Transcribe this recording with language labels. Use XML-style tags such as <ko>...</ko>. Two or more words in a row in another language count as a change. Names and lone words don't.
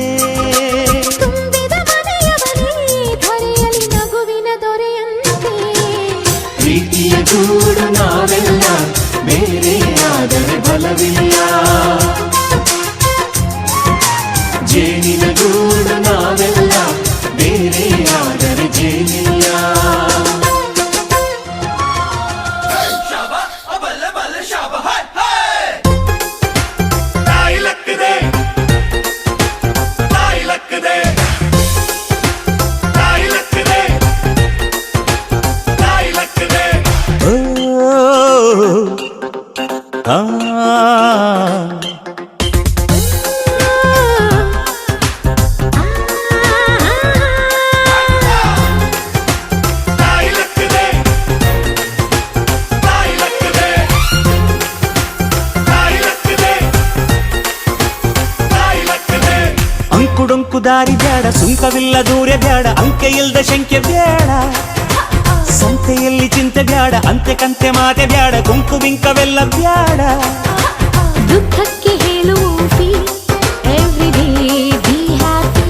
<kn>ತುಂಬಿದ ಮನೆಯವನೇ ಧರೆಯಲ್ಲಿ ನಗುವಿನ ದೊರೆಯಂತೆ. ಪ್ರೀತಿಯ ಗೂಡು ನಾವೆಲ್ಲ ಬೇರೆಯಾದರೆ ಬಲವಿಲ್ಲ. ಜೇನಿನ ಗೂಡು ನಾವೆಲ್ಲ ಬೇರೆಯಾದರೆ ಜೇನಿಲ್ಲ. Shabba, a balle balle shabba, hey hey. Tayi lakkade, tayi lakkade, tayi lakkade, tayi lakkade. ಓ ಆ Tayi lakkade, tayi lakkade, tayi lakkade, tayi lakkade. ಅಂಕುಡೊಂಕು ದಾರಿ ಬ್ಯಾಡ, ಸುಂಕವಿಲ್ಲ ದೂರ ಬ್ಯಾಡ, ಅಂಕೆ ಇಲ್ದ ಶಂಕೆ ಬ್ಯಾಡ, ಸಂತೆಯಲ್ಲಿ ಚಿಂತೆ ಬ್ಯಾಡ, ಅಂತೆ ಕಂತೆ ಮಾತೆ ಬ್ಯಾಡ, ಕುಂಕು ಬಿಂಕವೆಲ್ಲ ಬ್ಯಾಡ. ದುಃಖಕ್ಕೆ ಹೇಳುವಿ</kn> <en>every day be happy.</en>